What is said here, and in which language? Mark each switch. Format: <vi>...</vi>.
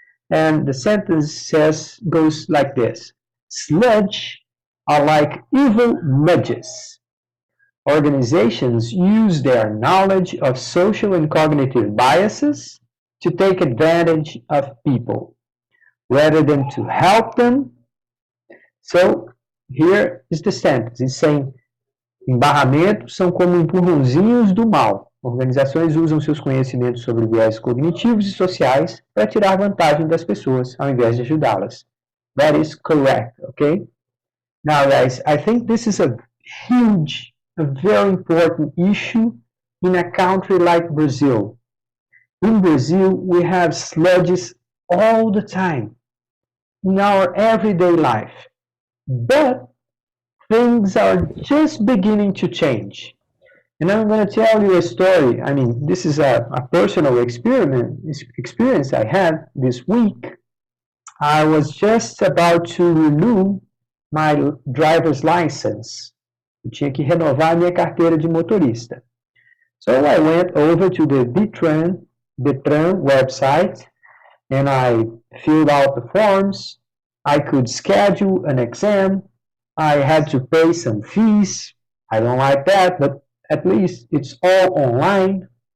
<en>And the sentence goes like this. Sludge are like evil nudges. Organizations use their knowledge of social and cognitive biases to take advantage of people rather than to help them. So here is the sentence. It's saying,</en> <pt>embarramentos são como empurrãozinhos do mal. Organizações usam seus conhecimentos sobre viés cognitivos e sociais para tirar vantagem das pessoas, ao invés de ajudá-las.</pt> <en>That is correct, okay? Now, guys, I think this is a huge, a very important issue in a country like Brazil. In Brazil, we have sludges all the time in our everyday life. But things are just beginning to change. And I'm going to tell you a story. I mean, this is a personal experience I had this week. I was just about to renew my driver's license.</en> <pt>Eu tinha que renovar a minha carteira de motorista.</pt> <en>So I went over to the Detran website and I filled out the forms. I could schedule an exam. I had to pay some fees. I don't like that, but at least it's all online.</en>